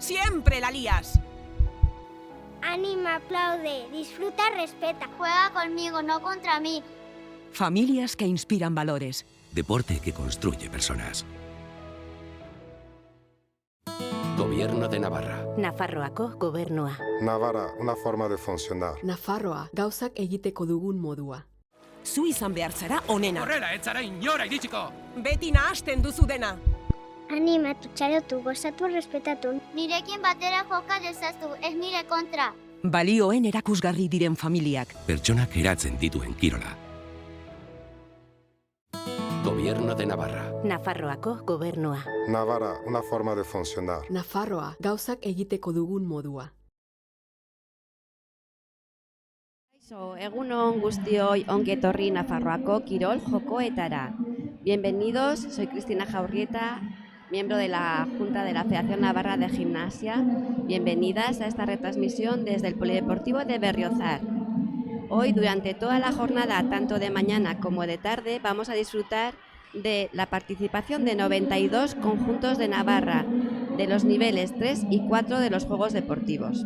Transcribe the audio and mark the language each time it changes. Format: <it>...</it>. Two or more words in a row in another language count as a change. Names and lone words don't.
<es>¡Siempre la lías! Anima, aplaude, disfruta, respeta. Juega conmigo, no contra mí. Familias que inspiran valores. Deporte que construye personas. Gobierno de Navarra.</es> <eu>Nafarroako gobernua.</eu> <es>Navarra, una forma de funcionar.</es> <eu>Nafarroa, gauzak egiteko dugun modua. Zu izan behar zara onena. Horrela, etzara inora iritsiko! Beti nahasten duzu dena. Animatu, txalotu, gozatu, respetatu. Nirekin batera joka dezazu, ez nire kontra. Balioen erakusgarri diren familiak. Pertsonak eratzen dituen kirola.</eu> <es>Gobierno de Navarra.</es> <eu>Nafarroako gobernua.</eu> <es>Navarra, una forma de funcionar.</es> <eu>Nafarroa, gauzak egiteko dugun modua. Egunon guztioi ongi etorri Nafarroako kirol jokoetara.</eu> <es>Bienvenidos, soy Cristina Jaurrieta, miembro de la Junta de la Federación Navarra de Gimnasia. Bienvenidas a esta retransmisión desde el Polideportivo de Berriozar. Hoy, durante toda la jornada, tanto de mañana como de tarde, vamos a disfrutar de la participación de 92 conjuntos de Navarra, de los niveles 3 y 4 de los Juegos Deportivos.</es>